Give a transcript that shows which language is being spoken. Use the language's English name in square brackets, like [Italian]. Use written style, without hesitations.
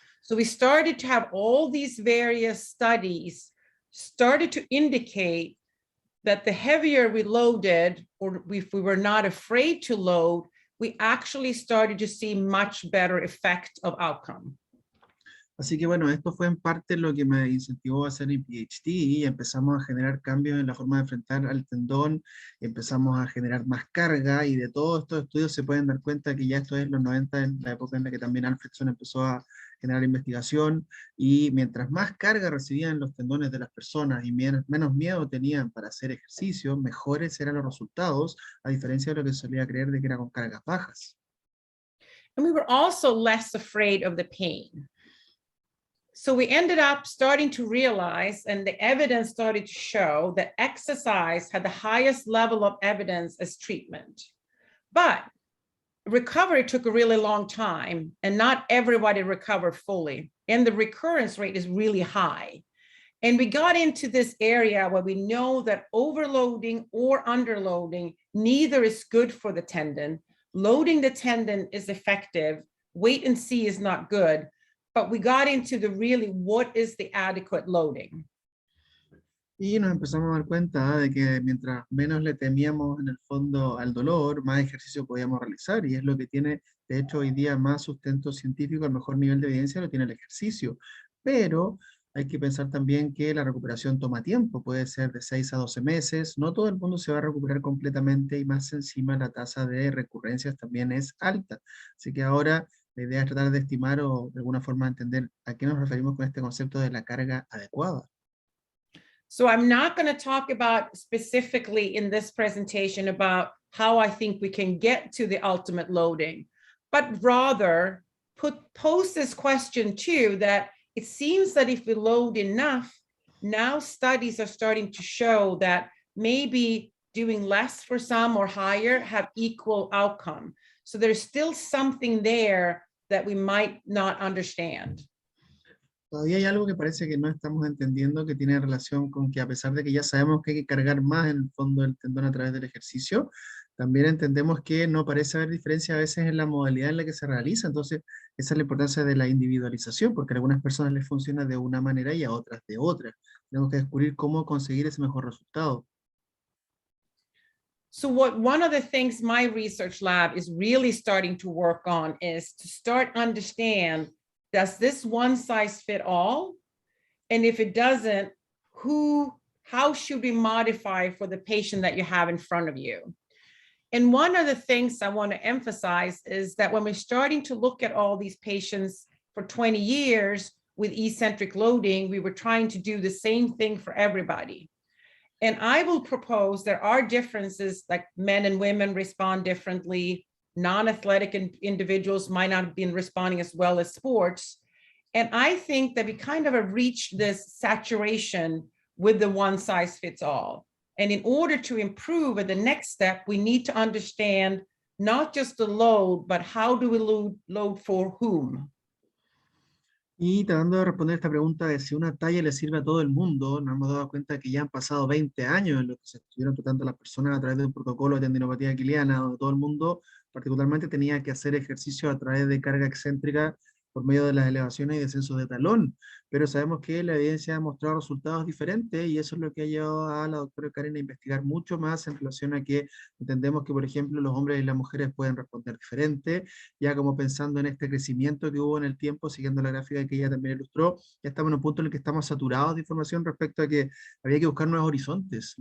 [English] So we started to have all these various studies started to indicate that the heavier we loaded, or if we were not afraid to load, we actually started to see much better effect of outcome. [Spanish] Así que bueno, esto fue en parte lo que me incentivó a hacer mi PhD, y empezamos a generar cambios en la forma de enfrentar al tendón, empezamos a generar más carga, y de todos estos estudios se pueden dar cuenta que ya esto es los 90, en la época en la que también Alfredson empezó a generar investigación, y mientras más carga recibían los tendones de las personas y menos miedo tenían para hacer ejercicio, mejores eran los resultados, a diferencia de lo que se solía creer de que era con cargas bajas. [English] And we were also less afraid of the pain. So we ended up starting to realize, and the evidence started to show, that exercise had the highest level of evidence as treatment. But recovery took a really long time, and not everybody recovered fully. And the recurrence rate is really high. And we got into this area where we know that overloading or underloading, neither is good for the tendon. Loading the tendon is effective. Wait and see is not good. But we got into the really, what is the adequate loading? [Spanish] Y nos empezamos a dar cuenta de que mientras menos le temíamos en el fondo al dolor, más ejercicio podíamos realizar, y es lo que tiene, de hecho, hoy día más sustento científico, el mejor nivel de evidencia lo tiene el ejercicio. Pero hay que pensar también que la recuperación toma tiempo, puede ser de 6 a 12 meses, no todo el mundo se va a recuperar completamente, y más encima la tasa de recurrencias también es alta. Así que ahora la idea es tratar de estimar o de alguna forma entender a qué nos referimos con este concepto de la carga adecuada. [English] So I'm not going to talk about specifically in this presentation about how I think we can get to the ultimate loading, but rather pose this question too, that it seems that if we load enough, now studies are starting to show that maybe doing less for some or higher have equal outcome. So there's still something there that we might not understand. [Spanish] Todavía hay algo que parece que no estamos entendiendo, que tiene relación con que, a pesar de que ya sabemos que hay que cargar más en el fondo del tendón a través del ejercicio, también entendemos que no parece haber diferencia a veces en la modalidad en la que se realiza. Entonces, esa es la importancia de la individualización, porque a algunas personas les funciona de una manera y a otras de otra. Tenemos que descubrir cómo conseguir ese mejor resultado. [English] So one of the things my research lab is really starting to work on is to start understand, does this one size fit all? And if it doesn't, how should we modify for the patient that you have in front of you? And one of the things I want to emphasize is that when we're starting to look at all these patients for 20 years with eccentric loading, we were trying to do the same thing for everybody. And I will propose there are differences, like men and women respond differently. Non-athletic individuals might not have been responding as well as sports. And I think that we kind of have reached this saturation with the one size fits all. And in order to improve at the next step, we need to understand not just the load, but how do we load for whom? [Spanish] Y tratando de responder esta pregunta de si una talla le sirve a todo el mundo, nos hemos dado cuenta que ya han pasado 20 años en los que se estuvieron tratando a las personas a través de un protocolo de tendinopatía aquiliana, donde todo el mundo particularmente tenía que hacer ejercicio a través de carga excéntrica por medio de las elevaciones y descensos de talón, pero sabemos que la evidencia ha mostrado resultados diferentes y eso es lo que ha llevado a la doctora Karin a investigar mucho más en relación a que entendemos que, por ejemplo, los hombres y las mujeres pueden responder diferente, ya como pensando en este crecimiento que hubo en el tiempo, siguiendo la gráfica que ella también ilustró, ya estamos en un punto en el que estamos saturados de información respecto a que había que buscar nuevos horizontes.